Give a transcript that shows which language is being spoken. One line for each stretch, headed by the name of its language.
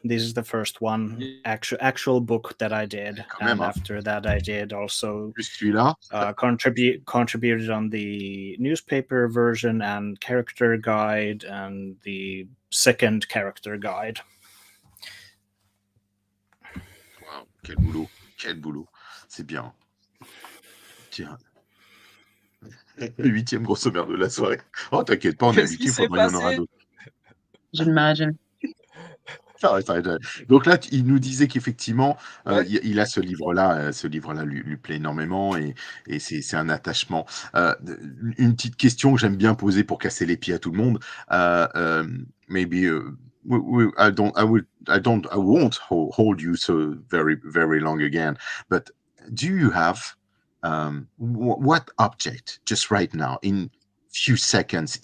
English: This is the first one, actual book that I did, and after that I did also contributed on the newspaper version and character guide and the second character guide.
French: Wow, quel boulot, c'est bien. Tiens. Le 8e gros sommaire de la soirée. Oh, t'inquiète pas, on est habitué, il faudra y en aura d'autres. J'imagine. Donc là, il nous disait qu'effectivement, il a ce livre-là lui plaît énormément et c'est un attachement. Une petite question que j'aime bien poser pour casser les pieds à tout le monde.
English: Maybe I won't hold you so very, very long again. But do you have what object just right now in few seconds?